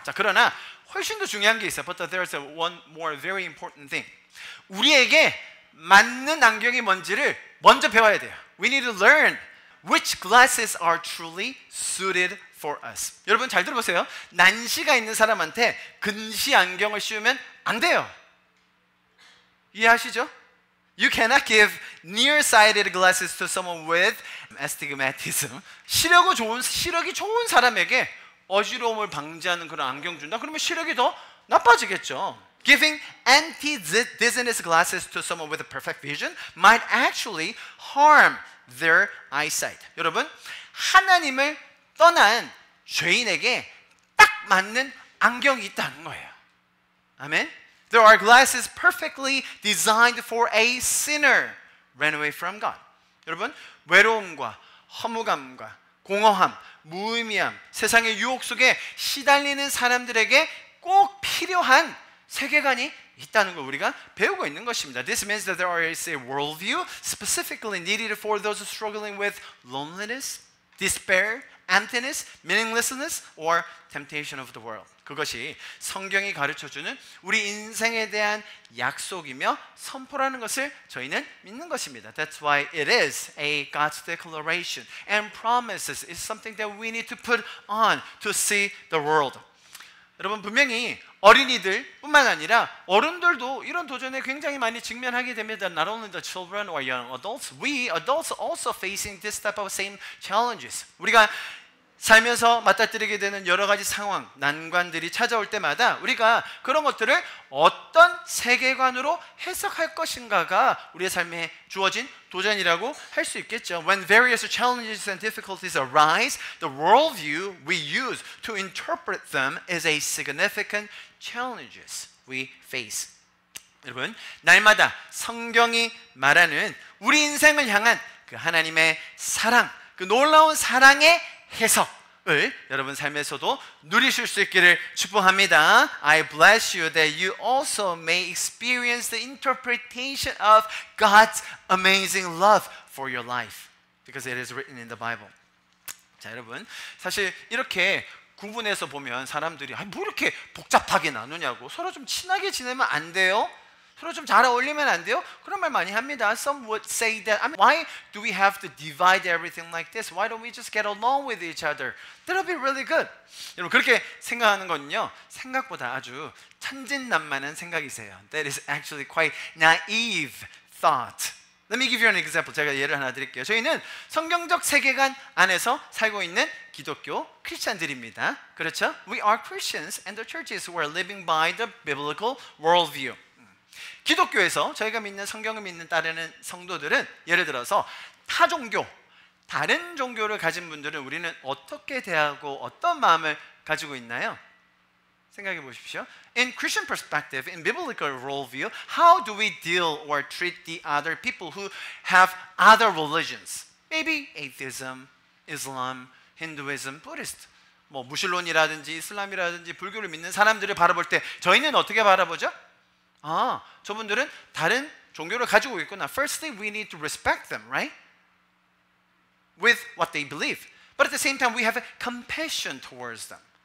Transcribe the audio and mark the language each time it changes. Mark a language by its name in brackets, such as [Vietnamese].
[Korean] 자 그러나 훨씬 더 중요한 게 있어요. [English] But there's one more very important thing. [Korean] 우리에게 맞는 안경이 뭔지를 먼저 배워야 돼요. [English] We need to learn which glasses are truly suited for us. [Korean] 여러분 잘 들어보세요. 난시가 있는 사람한테 근시 안경을 씌우면 안 돼요. 이해하시죠? [English] You cannot give nearsighted glasses to someone with astigmatism. [Korean] 시력이 좋은 사람에게 어지러움을 방지하는 그런 안경 준다? 그러면 시력이 더 나빠지겠죠. [English] Giving anti-dizziness glasses to someone with a perfect vision might actually harm their eyesight. [Korean] 여러분, 하나님을 떠난 죄인에게 딱 맞는 안경이 있다는 거예요. 아멘. [English] There are glasses perfectly designed for a sinner ran away from God. [Korean] 여러분, 외로움과 허무감과 공허함, 무의미함, 세상의 유혹 속에 시달리는 사람들에게 꼭 필요한 세계관이 있다는 걸 우리가 배우고 있는 것입니다. [English] This means that there is a worldview specifically needed for those struggling with loneliness, despair, emptiness, meaninglessness, or temptation of the world. [Korean] 그것이 성경이 가르쳐주는 우리 인생에 대한 약속이며 선포라는 것을 저희는 믿는 것입니다. [English] That's why it is a God's declaration and promises is something that we need to put on to see the world. [Korean] 여러분 분명히 어린이들 뿐만 아니라 어른들도 이런 도전에 굉장히 많이 직면하게 됩니다. [English] Not only the children or young adults, we adults also facing this type of same challenges. [Korean] 우리가 살면서 맞닥뜨리게 되는 여러 가지 상황, 난관들이 찾아올 때마다 우리가 그런 것들을 어떤 세계관으로 해석할 것인가가 우리의 삶에 주어진 도전이라고 할 수 있겠죠. [English] When various challenges and difficulties arise, the worldview we use to interpret them is a significant challenges we face. [Korean] 여러분, 날마다 성경이 말하는 우리 인생을 향한 그 하나님의 사랑, 그 놀라운 사랑의 해석을 여러분 삶에서도 누리실 수 있기를 축복합니다. [English] I bless you that you also may experience the interpretation of God's amazing love for your life because it is written in the Bible. [Korean] 자, 여러분 사실 이렇게 구분해서 보면 사람들이 뭐 이렇게 복잡하게 나누냐고 서로 좀 친하게 지내면 안 돼요? 서로 좀 잘 어울리면 안 돼요? 그런 말 많이 합니다. [English] Some would say that, I mean, why do we have to divide everything like this? Why don't we just get along with each other? That'll be really good. [Korean] 여러분 그렇게 생각하는 건요 생각보다 아주 천진난만한 생각이세요. [English] That is actually quite naive thought. Let me give you an example. [Korean] 제가 예를 하나 드릴게요. 저희는 성경적 세계관 안에서 살고 있는 기독교 크리스찬들입니다. 그렇죠? [English] We are Christians and the churches who are living by the biblical worldview. [Korean] 기독교에서 저희가 믿는 성경을 믿는 따르는 성도들은 예를 들어서 타 종교, 다른 종교를 가진 분들은 우리는 어떻게 대하고 어떤 마음을 가지고 있나요? 생각해 보십시오. [English] In Christian perspective, in biblical worldview, how do we deal or treat the other people who have other religions? Maybe atheism, Islam, Hinduism, Buddhist. [Korean] 뭐 무신론이라든지 이슬람이라든지 불교를 믿는 사람들을 바라볼 때 저희는 어떻게 바라보죠? 저분들은 다른 종교를 가지고 있구나. [English] Firstly, we need to respect them, right? With what they believe. But at the same time, we have a compassion towards them.